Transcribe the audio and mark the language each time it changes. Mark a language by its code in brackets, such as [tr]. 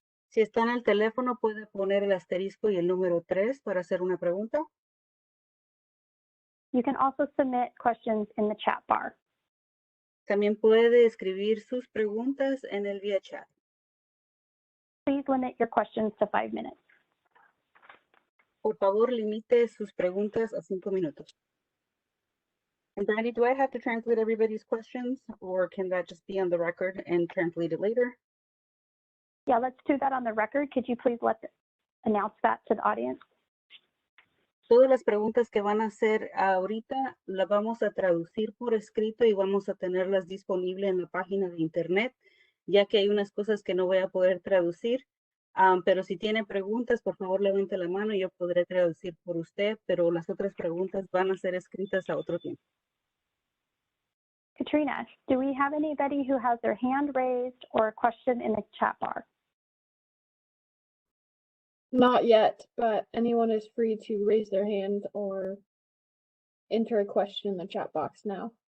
[es] Si está en el teléfono, puede poner el asterisco y el número 3 para hacer una pregunta. [en] You can also submit questions in the chat bar. [es] También puede escribir sus preguntas en el vía chat. [en] Please limit your questions to 5 minutes. [es] Por favor, limite sus preguntas a 5 minutos. [en] And Brandy, do I have to translate everybody's questions, or can that just be on the record and translate it later? Yeah, let's do that on the record. Could you please announce that to the audience? [es] Todas las preguntas que van a hacer ahorita las vamos a traducir por escrito y vamos a tenerlas disponibles en la página de internet, ya que hay unas cosas que no voy a poder traducir. Pero si tiene preguntas, por favor, levante la mano y yo podré traducir por usted, pero las otras preguntas van a ser escritas a otro tiempo. [en] Katrina, do we have anybody who has their hand raised or a question in the chat bar? Not yet, but anyone is free to raise their hand or enter a question in the chat box now.